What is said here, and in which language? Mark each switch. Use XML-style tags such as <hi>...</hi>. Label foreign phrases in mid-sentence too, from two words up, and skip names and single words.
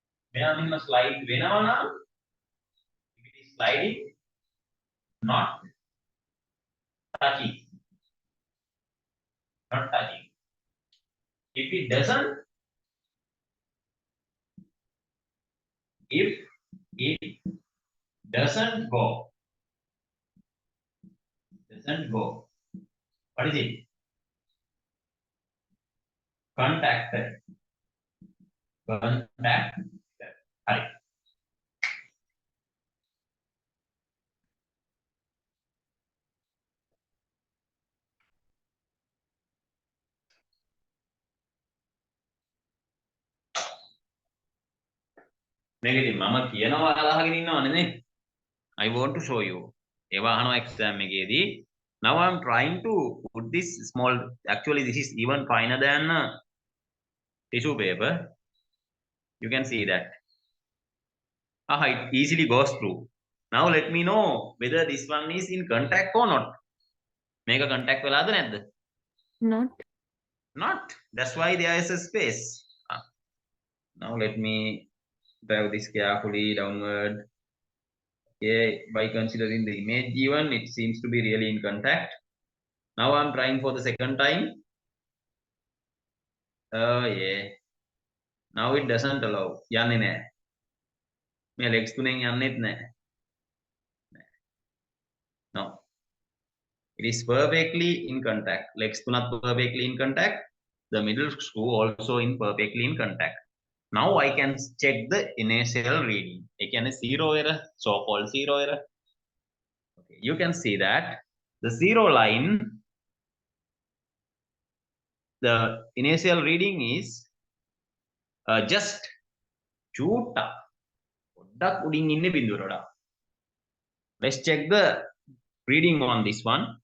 <si>මෙයා මෙහෙම slide වෙනවා නම්</si> <en>if it is sliding not touching if it doesn't if it doesn't go what is it</en> <si>contacted හරි මේක ඉතින් මම කියනවා අහගෙන ඉන්නවනේ නේ</si> <en>I want to show you</en> <si>ඒවා අහනවා exam එකේදී</si> <en>now I'm trying to put this small actually this is even finer than tissue paper you can see that it easily goes through now let me know whether this one is in contact or not</en> <si>මේක contact වෙලාද නැද්ද</si> <en>not that's why there is a space now let me drive this carefully downward okay by considering the image given it seems to be really in contact now I'm trying for the second time oh yeah now it doesn't allow</en> <si>යන්නේ නැහැ මේ legs තුනෙන් යන්නෙත් නැහැ</si> <en>no it is perfectly in contact legs තුනත් perfectly in contact the middle screw also in perfectly in contact now I can check the initial reading</en> <si>ඒ කියන්නේ</si> <en>zero error so called zero error okay you can see that the zero line the initial reading is just</en> <si>චූට්ටක් පොඩ්ඩක් උඩින් ඉන්නේ බිඳුවට වඩා</si> <en>let's check the reading on this one</en>